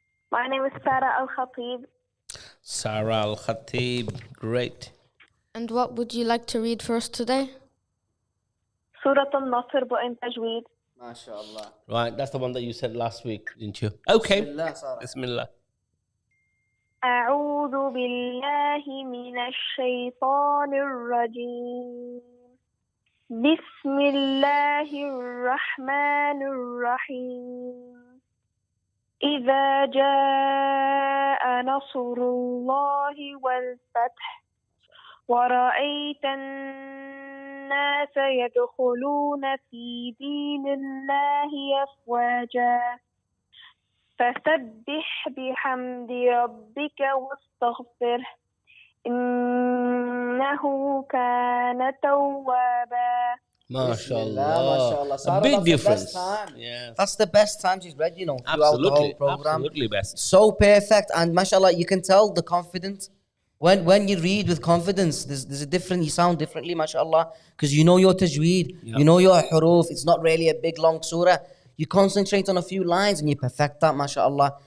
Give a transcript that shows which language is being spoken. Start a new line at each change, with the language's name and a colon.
English: My name is Farah Al-Khatib. Sarah Al Khatib. Great. And what would you like to read for us today? Surah Al-Nasr but in Tajweed. MashaAllah. Right, that's the one that you said last week, didn't you? Okay. Bismillah, Sarah. Bismillah.
Arabic: أعوذ بالله من الشيطان الرجيم. بسم الله الرحمن الرحيم. إذا جاء نصر الله والفتح ورأيت الناس يدخلون في دين الله أفواجا فسبح بحمد ربك واستغفره إنه كان توابا.
English: MashaAllah. A big difference. Yes. That's the best time she's read, you know, throughout the whole program. Absolutely best. So perfect, and mashallah, you can tell the confidence. When you read with confidence, there's a different, you sound differently, mashallah, because you know your tajweed, you know your huruf. It's not really a big long surah. You concentrate on a few lines and you perfect that, mashallah.